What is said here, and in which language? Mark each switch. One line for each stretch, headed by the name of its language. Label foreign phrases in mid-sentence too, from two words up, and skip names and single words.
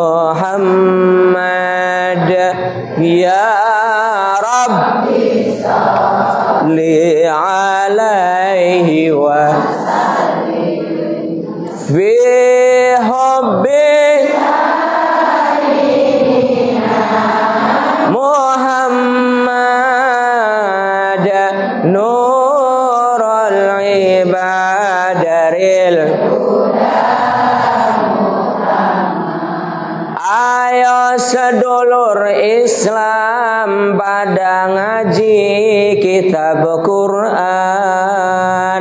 Arabic: محمد يا رب صل عليه وفي حب محمد نور العبادريل.
Javanese: Ayo sedulur Islam pada ngaji kitab Quran.